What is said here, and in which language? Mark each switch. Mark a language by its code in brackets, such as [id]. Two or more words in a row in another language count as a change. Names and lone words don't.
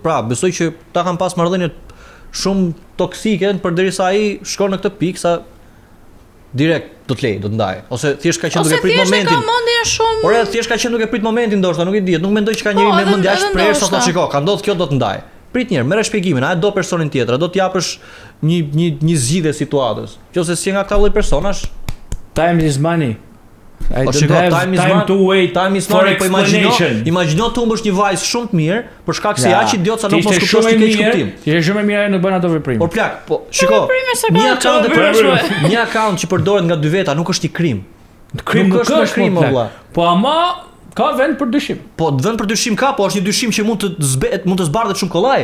[sq] Pra, besoj që ta kanë pas marrëdhënie shumë toksike përderisa ai shkon në këtë pikë sa direkt do të lej, do të ndaj. Ose thjesht ka qenë duke prit momentin. Ose thjesht ka mendjen shumë. Por edhe thjesht ka qenë duke prit momentin, ndoshta nuk e di, nuk mendoj që ka njëri me mendje aq shprehur sa thotë shiko, ka ndodhur kjo, do të ndaj. Prit njerë, merre shpjegimin, a do personin tjetër, a do t'japësh një zgjidhje situatës. Qose si nga këta lloj personash, [en] time is money. [sq] Po shiko, [en] time to wait for explanation. [sq] Imagjino të humbësh një vajzë shumë të mirë për shkak se aq idiot sa nuk mos kuptosh ti keq kuptim. Ti je shumë mirë nuk bën ato veprim. Por plak, po shiko, një account që përdoret nga dy veta nuk është i krim. Krim nuk është krim valla. Po ama ka vend për dyshim. Po vend për dyshim ka, po është një dyshim që mund të zbardhet shumë kollaj.